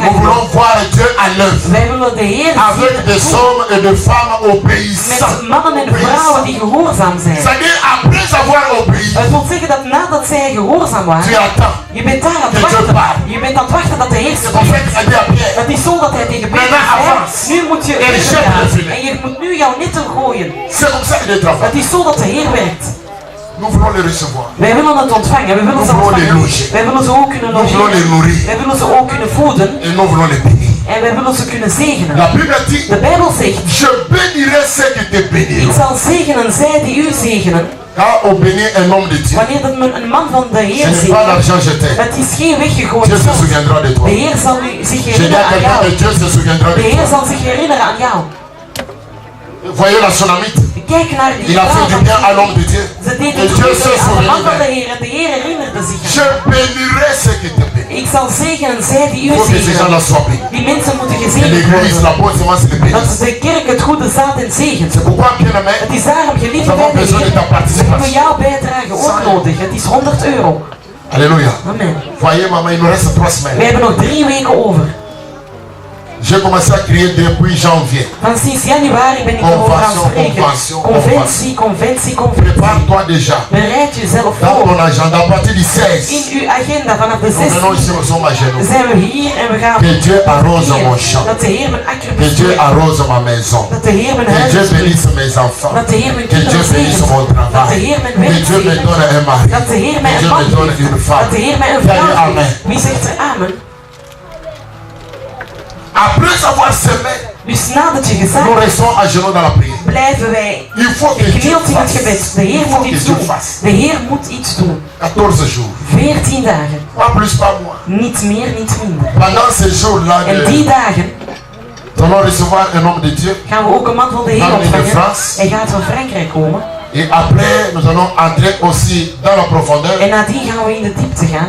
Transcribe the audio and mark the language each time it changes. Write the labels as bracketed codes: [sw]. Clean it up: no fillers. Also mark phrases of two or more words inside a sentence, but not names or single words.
[fr] Nous [nl] zijn. [fr] voulons voir Dieu à l'œuvre. [nl] Wij willen de Heer [fr] Avec des [nl] zien [fr] hommes et des femmes obéissants. [nl] met mannen en vrouwen die gehoorzaam zijn. [fr] C'est-à-dire, après avoir obéi, [nl] Het wil zeggen dat nadat zij gehoorzaam [fr] tu [nl] waren, [fr] attends. [nl] je bent daar aan het Dat je wachten. [fr] part. [nl] Je bent aan het wachten dat de Heer [fr] C'est comme ça qu'il a dit à Pierre. [nl] Het is zo dat hij tegen Petrus [fr] Maintenant, [nl] zei, [fr] avance. [nl] nu moet je En verder zet gaan. [fr] le filet. [nl] En je moet nu jouw netten gooien. [fr] C'est comme ça qu'il est travaillé. [nl] Het is zo dat de Heer werkt. [fr] Nous voulons les recevoir. [nl] Wij willen het ontvangen, we willen ze [fr] Nous voulons les [nl] ontvangen. [fr] loger. [nl] Wij willen ze ook kunnen [fr] Nous voulons les [nl] logeren. [fr] nourrir. [nl] Wij willen ze ook kunnen voeden. [fr] Et nous voulons les bénir. [nl] En wij willen ze kunnen zegenen. [fr] La Bible dit, [nl] De Bijbel zegt, [fr] je bénirai ceux qui te [nl] ik [fr] béniront. [nl] zal zegenen zij die u zegenen. [fr] Quand on bénit un homme de Dieu, [nl] Wanneer dat men een man van de [fr] ce [nl] Heer [fr] n'est pas [nl] zegent, [fr] l'argent jeté. [nl] het is geen weggegooid [fr] Dieu se [nl] geld. [fr] souviendra de toi. [nl] De Heer zal zich [fr] Je dis [nl] herinneren [fr] à [nl] aan [fr] quelqu'un [nl] jou. [fr] que Dieu se souviendra [nl] De [fr] de [nl] Heer [fr] toi. [nl] zal zich herinneren aan jou. [fr] Voyez la Shonamite. [nl] Kijk naar die [fr] Il a fait du bien à l'homme de Dieu. [nl] Ze deed [fr] Et [nl] het [fr] Dieu [nl] goed [fr] se [nl] aan de man van de [fr] souvient. [nl] Heer en de Heer herinnerde zich [fr] Je [nl] aan. [fr] bénirai ceux qui te bénissent. [nl] Ik zal zegenen zij die [fr] Il [nl] u [fr] faut que ces [nl] zegenen. [fr] gens-là soient bénis. [nl] Die mensen moeten [fr] Et [nl] gezegend [fr] l'église, [nl] worden. [fr] la bonne semence, c'est le bénis. [nl] Dat de kerk het goede zaad en zegent. [fr] C'est pourquoi, bien aimé, [nl] Het is daarom geliefd [fr] nous avons [nl] bij de [fr] besoin de [nl] Heer. [fr] ta [nl] We hebben [fr] participation. [nl] jouw bijdrage ook nodig. Het is €100. [fr] Alléluia. Amen. Voyez, maman, il nous reste 3 [nl] We [fr] semaines. [nl] hebben nog 3 weken over. [fr] J'ai commencé à crier depuis janvier. [nl] Van sinds januari ben ik erover aan het spreken. [fr] Convention. [nl] Conventie. [fr] Prépare-toi déjà. [nl] Bereid jezelf [fr] Dans [nl] voor. [fr] ton agenda, à partir du 16. [nl] In uw agenda vanaf de [fr] Nous venons [nl] 16e [fr] ici, nous sommes à genoux. [nl] zijn we hier en we gaan. [fr] Que Dieu arrose mon champ. [nl] Dat de Heer mijn akker [fr] Que Dieu [nl] besproeit. [fr] arrose ma maison. [nl] Dat de Heer mijn [fr] Que [nl] huis [fr] Dieu [nl] besproeit. [fr] bénisse mes enfants. [nl] Dat de Heer mijn [fr] Que Dieu [nl] kinderen [fr] bénisse [nl] zegent. [fr] mon [nl] Dat de [fr] travail. [nl] Heer mijn [fr] Que [nl] werk [fr] Dieu me [nl] zegent. [fr] donne un mari. [nl] Dat de Heer [fr] Que [nl] mij een [fr] Dieu me [nl] man [fr] donne [nl] geeft. [fr] une [nl] Dat [fr] femme. [nl] de Heer mij een [fr] Fais [nl] vrouw [fr] amen. [nl] geeft. Wie zegt er amen? [fr] Après avoir semé, [nl] Dus nadat je [fr] nous [nl] gezaaid [fr] restons à genoux dans la prière. [nl] blijven wij [fr] Il faut que Dieu [nl] geknield in het [fr] fasse. [nl] gebed. De Heer [fr] Il faut [nl] moet [fr] que [nl] iets [fr] Dieu [nl] doen. [fr] fasse. [nl] De Heer moet iets doen. [fr] 14 jours. [nl] 14 dagen. [fr] Pas plus, pas moins. [nl] Niet meer, niet minder. [fr] Pendant ces jours-là, [nl] En die dagen [fr] nous allons recevoir un homme de Dieu. [nl] gaan we ook een man van de Heer Van de ontvangen. France. Hij gaat van Frankrijk komen. [fr] Et après, nous allons entrer aussi dans la profondeur. [nl] En nadien gaan we in de diepte gaan.